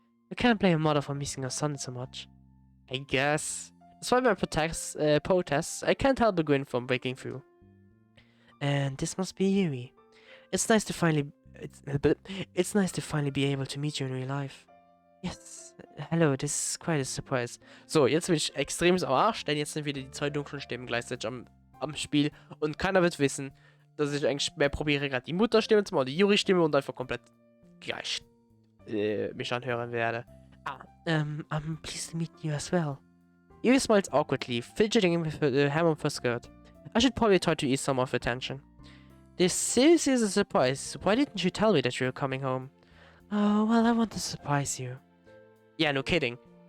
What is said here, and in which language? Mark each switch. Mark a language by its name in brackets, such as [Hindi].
[English] I can't blame a mother for missing her son so much. I guess. Despite my protests, I can't help but grin from breaking through. And this must be Yui. It's nice to finally be able to meet you in real life. Yes, hello, this is quite a surprise. [German] So, jetzt bin ich extrem am Arsch, denn jetzt sind wieder die zwei dunklen Stimmen gleichzeitig am Spiel und keiner wird wissen, dass ich eigentlich mehr probiere, gerade die Mutterstimme zu machen, die Yuri-Stimme und einfach komplett gleich mich anhören werde. [English] I'm pleased to meet you as well. Yuri smiles awkwardly, fidgeting with the hem of her skirt. I should probably try to ease some of her tension. This seriously is a surprise. Why didn't you tell me that you were coming home? Oh, well, I want to surprise you. Yeah, no kidding.